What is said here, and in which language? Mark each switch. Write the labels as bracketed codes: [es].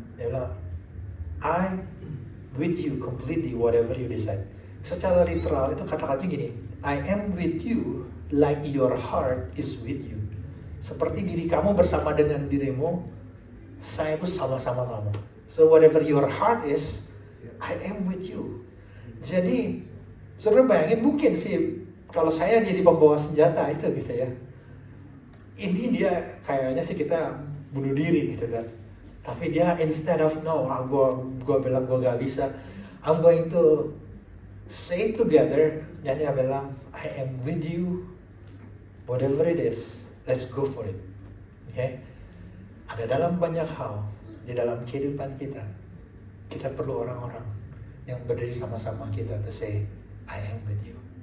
[id] Dia bilang, [en] I with you completely whatever you decide. [id] Secara literal itu kata-katanya gini, [en] I am with you like your heart is with you. [id] Seperti diri kamu bersama dengan dirimu, saya itu sama-sama kamu. [en] So whatever your heart is, I am with you. [id] Jadi, saudara bayangin mungkin sih kalau saya jadi pembawa senjata itu gitu ya. Ini dia kayaknya sih kita bunuh diri gitu kan. Tapi dia [en] instead of no, [id] gue bilang gue gak bisa, [en] I'm going to say together, [id] dan dia bilang [en] I am with you, whatever it is, let's go for it. [id] Okay? Ada dalam banyak hal di dalam kehidupan kita perlu orang-orang yang berdiri sama-sama kita [en] to say I am with you.